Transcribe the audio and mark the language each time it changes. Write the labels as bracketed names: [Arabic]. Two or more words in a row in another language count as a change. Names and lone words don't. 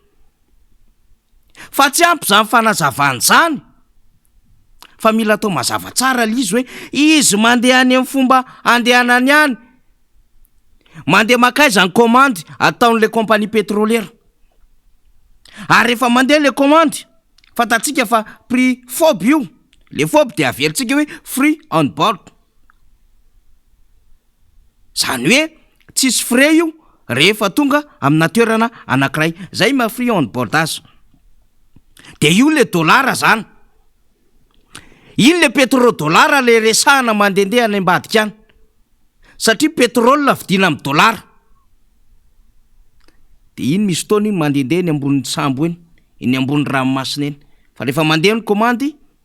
[Malagasy] fa tsy ampy zany fanazavany zany fa mila atao mazava tsara l'izy hoe izy mandeha any amin'ny fomba andehanany any mandeha makaiza ny commande ataon'le [French] compagnie pétrolière [Malagasy] ary rehefa mandeha le commande fantatsika fa prix fob io le fob de averitsika hoe [English] free on board [Malagasy] zany hoe tsisy frais io rehefa tonga amina toerana anankiray zay ma [English] free on board [Malagasy] azy de io le dolara zany iny le pétrodolara le resahana mandendeha any ambadika any satria pétrole vidina amin'ny dolara de iny misy fotoana iny mandendeha ny ambonin'ny sambo eny iny ambony ranomasina eny fa rehefa mandeha ny commande